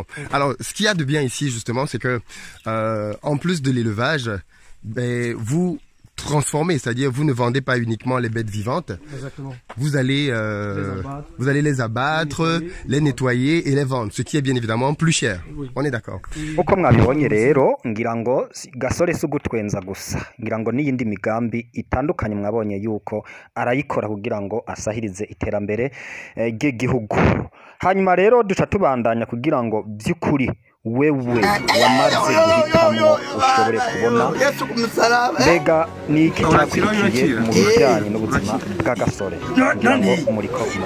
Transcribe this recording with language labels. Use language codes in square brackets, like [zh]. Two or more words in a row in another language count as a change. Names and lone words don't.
[fr] Alors, ce qu'il y a de bien ici, justement, c'est que, en plus de l'élevage, ben, vous transformez, c'est-à-dire vous ne vendez pas uniquement les bêtes vivantes. Exactement. Vous allez les abattre, les nettoyer et les vendre, ce qui est bien évidemment plus cher. Oui. On est d'accord. [rn] Uko mwabibonye rero ngira ngo Gasore si ugutwenza gusa, ngira ngo n'iyindi migambi itandukanye mwabonye yuko arayikora kugira ngo asahirize iterambere ry'igihugu. Hanyuma rero duca tubandanya kugira ngo by'ukuri wewe wamaze guhitamo ushobore kubona mbega ni iki cyakurikiye mu bijyanye n'ubuzima bwa Gasore kugira ngo muriko